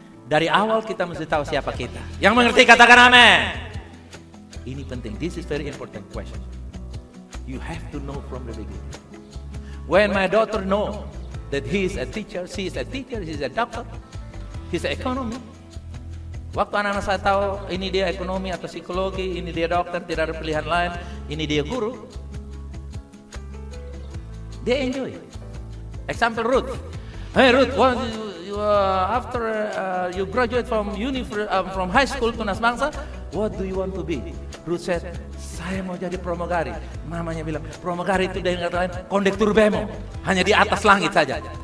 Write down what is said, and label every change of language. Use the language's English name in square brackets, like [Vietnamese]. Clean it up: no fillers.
[Indonesian] Dari awal kita mesti tahu siapa kita. Yang mengerti katakan amin. Ini penting. [English] This is very important question. You have to know from the beginning. When my daughter know that he is a teacher, she is a teacher, he is a doctor, he is an economy. [Indonesian] Waktu anak-anak saya tahu ini dia ekonomi atau psikologi, ini dia dokter, tidak ada pilihan lain, ini dia guru. [English] They enjoy. Example Ruth. Hey Ruth, after you graduate from from high school Tunas Bangsa, what do you want to be? [Indonesian] Ruth [English] said, [Indonesian] saya mau jadi pramugari. Mamanya bilang, pramugari itu dengan kata lain kondektur bemo, hanya di atas langit saja.